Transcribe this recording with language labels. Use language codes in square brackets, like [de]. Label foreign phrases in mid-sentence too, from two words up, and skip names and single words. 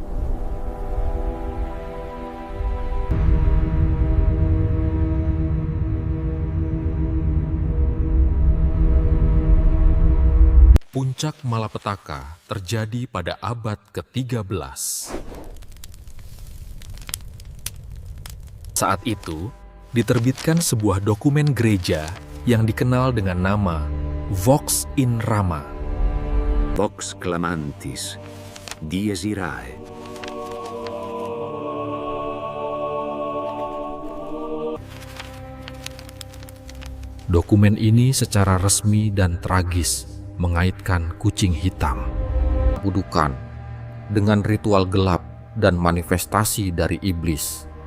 [id] Puncak malapetaka terjadi pada abad ke-13. Saat itu, diterbitkan sebuah dokumen gereja yang dikenal dengan nama Vox in Rama. [la] Vox clamantis, dies irae. [id] Dokumen ini secara resmi dan tragis mengaitkan kucing hitam. Kudukan dengan ritual gelap dan manifestasi dari iblis.